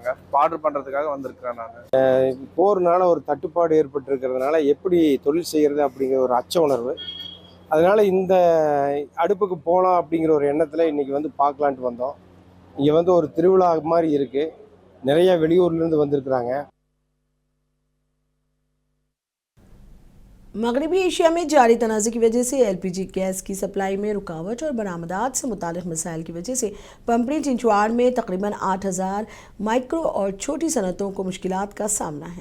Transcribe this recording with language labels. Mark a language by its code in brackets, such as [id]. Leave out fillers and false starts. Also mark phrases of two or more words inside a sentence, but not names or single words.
[ta] இப்போ ஆர்டர் பண்ணுறதுக்காக வந்திருக்கிறேன் நான். போர்னால ஒரு தட்டுப்பாடு ஏற்பட்டிருக்கிறதுனால எப்படி தொழில் செய்கிறது அப்படிங்கிற ஒரு அச்ச உணர்வு, அதனால் இந்த அடுப்புக்கு போகலாம் அப்படிங்கிற ஒரு எண்ணத்தில் இன்றைக்கி வந்து பார்க்கலான்ட்டு வந்தோம். இங்கே வந்து ஒரு திருவிழா மாதிரி இருக்குது. நிறைய வெளியூர்லேருந்து வந்திருக்கிறாங்க. [ur] مغربی ایشیا میں جاری تنازعے کی وجہ سے ایل پی جی گیس کی سپلائی میں رکاوٹ اور برآمدات سے متعلق مسائل کی وجہ سے پمپنی چنچواڑ میں تقریباً 8000 مائیکرو اور چھوٹی صنعتوں کو مشکلات کا سامنا ہے.